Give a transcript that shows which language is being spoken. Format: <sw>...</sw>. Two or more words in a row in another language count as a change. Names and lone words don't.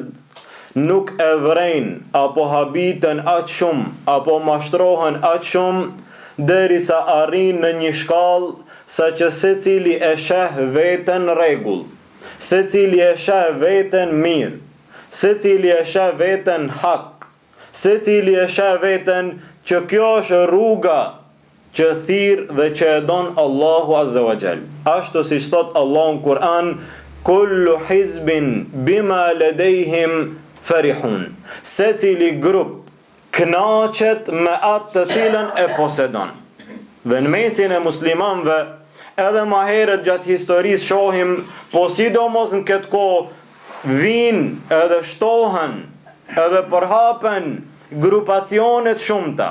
<sq>nuk e vrejnë apo habiten aq shumë apo mashtrohen aq shumë derisa arrin në një shkallë sa që secili e sheh veten rregull, secili e sheh veten mirë, secili e sheh veten hak, secili e sheh veten që kjo është rruga që thirr dhe që e don Allahu</sq> <ar>عز وجل.</ar> <sq>Ashtu siç thot Allahu në Kur'an,</sq> <ar>كل حزب بما لديهم فرحون.</ar> <sq>Secili grup kënaqet me atë të cilën e posedon. Dhe në mesin e muslimanëve, edhe më herët gjatë historisë shohim, po sidomos në këtë kohë vinë edhe shtohen edhe përhapen grupacionet shumëta.</sq>